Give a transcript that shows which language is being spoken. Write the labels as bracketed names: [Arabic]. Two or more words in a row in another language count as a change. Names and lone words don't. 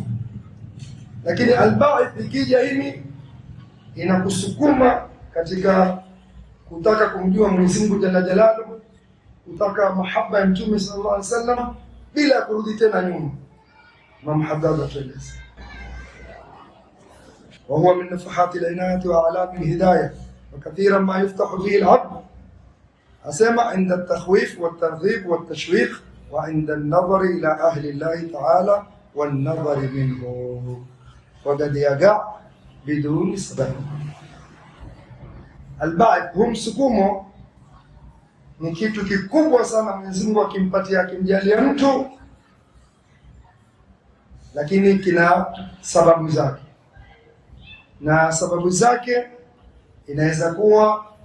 [Swahili] Lakini al-ba'ith ikija hili inakusukuma katika kutaka kumjua Mwenyezi Mungu [Arabic] جل جلاله, [Swahili] kutaka mahaba ya Mtume [Arabic] صلى الله عليه وسلم [Swahili] bila kurudi tena nyuma. Imam Haddad atueleza [Arabic] وهو من نفحات العناية وأعلام الهداية وكثيرا ما يفتح به العبد. أسمع عند التخويف والترغيب والتشويق وعند النظر إلى أهل الله تعالى والنظر منه وقد يقع بدون سبب. [Swahili] Albaith, huu msukumo ni kitu kikubwa sana Mwenyezi Mungu akimpatia, akimjalia mtu, lakini kina sababu zake, na sababu zake inaweza kuwa